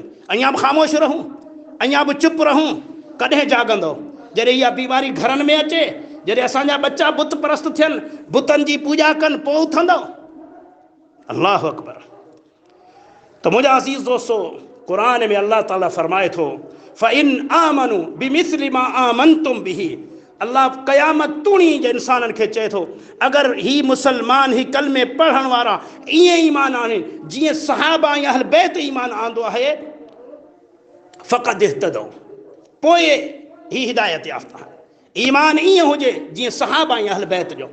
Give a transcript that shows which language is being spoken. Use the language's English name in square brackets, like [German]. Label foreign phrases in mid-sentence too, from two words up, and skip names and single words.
[Sindhi] अञा बि ख़ामोश रहूं, अञा बि चुप रहूं? कॾहिं जाॻंदो? जॾहिं इहा बीमारी घरनि में अचे, जॾहिं असांजा बच्चा बुत परस्त थियनि, बुतनि जी पूॼा कनि, पोइ उथंदो? [Arabic] الله أكبر. [Sindhi] तो मुझा अज़ीज़ दोस्तों, कुरान में अल्लाह ताला फरमाए थो, [Arabic] فإن آمنوا بمثل ما آمنتم به. [Sindhi] अल्लाह क़यामत तूणी जे इंसाननि खे चए थो, अगरि ही मुसलमान, ही कलमे पढ़ण वारा ईअं ईमान आणे जीअं सहाबा या अहल बैत ईमान आंदो आहे, [Arabic] فقد اهتدوا, [Sindhi] पोइ ही हिदायत याफ़्ता। ईमान ईअं हुजे जीअं सहाबा या अहल बैत जो।